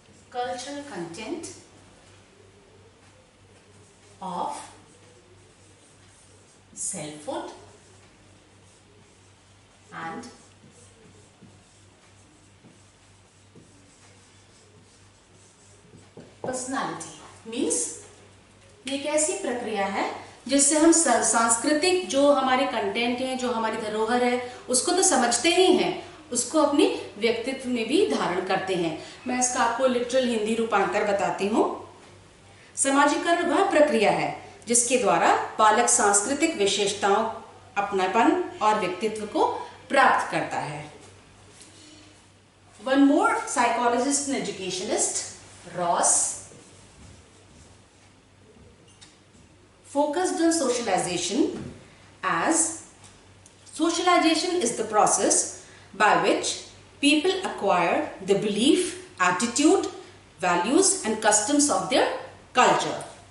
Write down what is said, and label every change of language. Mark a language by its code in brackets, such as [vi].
[en] cultural content of selfhood and personality. [hi] Means ये एक ऐसी प्रक्रिया है जिससे हम सांस्कृतिक जो हमारे कंटेंट हैं, जो हमारी धरोहर है, उसको तो समझते ही हैं, उसको अपनी व्यक्तित्व में भी धारण करते हैं। मैं इसका आपको लिटरल हिंदी रूपांतर बताती हूँ। समाजीकरण वह प्रक्रिया है जिसके द्वारा बालक सांस्कृतिक विशेषताओं, अपनापन और व्यक्तित्व को प्राप्त करता है। [en] One more psychologist and educationist, Ross, focused on socialization as socialization is the process by which people acquire the belief, attitude, values and customs of their culture.